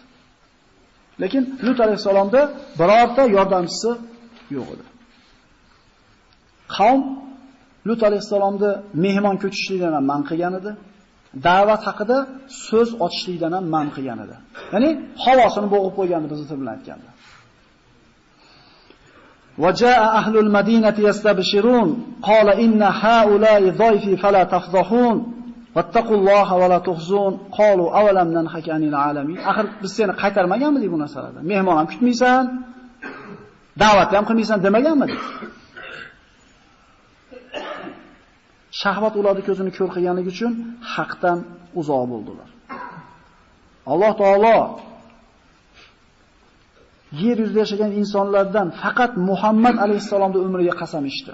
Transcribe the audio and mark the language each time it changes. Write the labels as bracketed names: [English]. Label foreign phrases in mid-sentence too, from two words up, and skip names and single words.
[Uzbek] Lekin Lut alayhisolamda birorta yordamchisi yo'q edi. Qavm Lut alayhisolamni mehmon ko'chishlikdan ham man qilgan edi. Da'vat haqida so'z ochishlikdan ham man qilgan edi. Ya'ni havosini bo'g'ib qo'ygandi biz bilan aytganda. [Arabic] وجاء أهل المدينة يستبشرون قال إن هؤلاء ضيفي فلا تفضحون واتقوا الله ولا تخزون قالوا أولم ننهك عن العالمين. [Uzbek] Axir biz seni qaytarmaganmidik bu narsalardan? Mehmon ham kutmaysan, da'vat ham qilmaysan demaganmidik? Shahvat ularning ko'zini ko'r qilganligi uchun haqdan uzoq bo'ldilar. Alloh taolo yer yuzida yashagan insonlardan faqat Muhammad alayhisolamning umriga qasam ichdi.